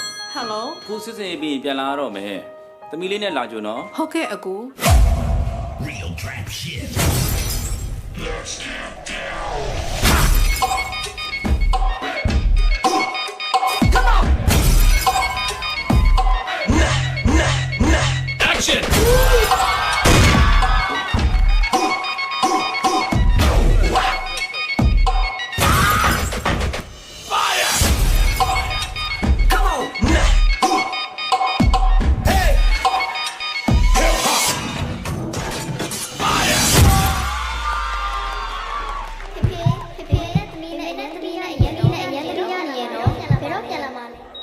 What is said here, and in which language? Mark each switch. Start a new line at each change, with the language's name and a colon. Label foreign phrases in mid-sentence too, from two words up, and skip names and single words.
English: Hello
Burmese: ခုစစ်စင်ပြီးပြန်လာတော့မယ်သမီးလေးနဲ့လာကြနော် ဟုတ်ကဲ့အကူ
English: Real trap shit. Let's get down. Come on. Action. Fire. Come on. Hey. Hip hop. Fire.
Burmese: ဖေဖေနဲ့သမီးနဲ့ရန်တော့ဘယ်တော့ပြန်လာမှာလဲ